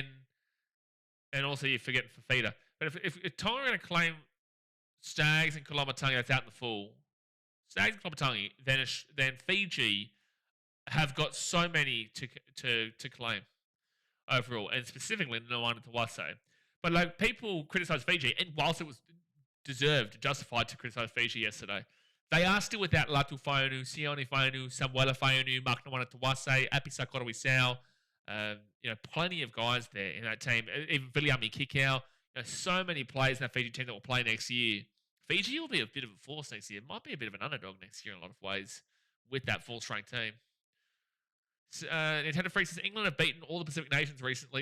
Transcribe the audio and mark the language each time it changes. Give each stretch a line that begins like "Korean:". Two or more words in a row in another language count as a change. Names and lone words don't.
English: And also you're forgetting Fafita. But if Tonga are going to claim Stags and Kolomatangi that's out in the full, Stags and Kolomatangi, then Fiji have got so many to claim overall, and specifically Nwani Tawase. But like, people criticise Fiji, and whilst it was deserved, justified to criticise Fiji yesterday, they are still without Latu Fainu, Sione Fainu, Samuela Fainu, Mark Nwani Tawase, Apisa Korowisau. Plenty of guys there in that team. Even Viliami Kikau. So many players in that Fiji team that will play next year. Fiji will be a bit of a force next year. It might be a bit of an underdog next year in a lot of ways with that full-strength team. Nintendo Freak says England have beaten all the Pacific nations recently.